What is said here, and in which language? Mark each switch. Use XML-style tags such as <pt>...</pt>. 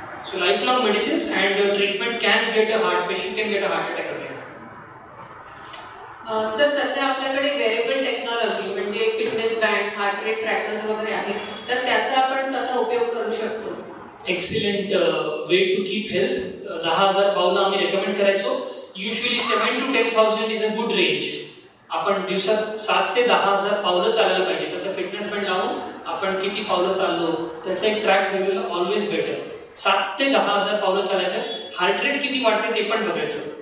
<en>So life long medicines and treatment can get a heart patient can get a heart attack again.</en> <mr>Sir, सध्या आपल्याकडे variable technology म्हणजे fitness bands, heart rate trackers वगैरे आहेत, तर त्याचा आपण कसा उपयोग करू शकतो?</mr> <en>Excellent way to keep health. 10,000</en> <mr>पावलं आम्ही रेकमेंड करायचो.</mr> <en>Usually 7 to 10,000 is a good range.</en> <mr>आपण दिवसात 7 ते 10,000 पावलं चालायला पाहिजे. तर त्या फिटनेस बँड लावून आपण किती पावलं चाललो त्याचा एक ट्रॅक ठेवलेला ऑलवेज बेटर. 7 ते 10,000 पावलं चालायचं. हार्ट रेट किती वाढते ते पण बघायचं.</mr>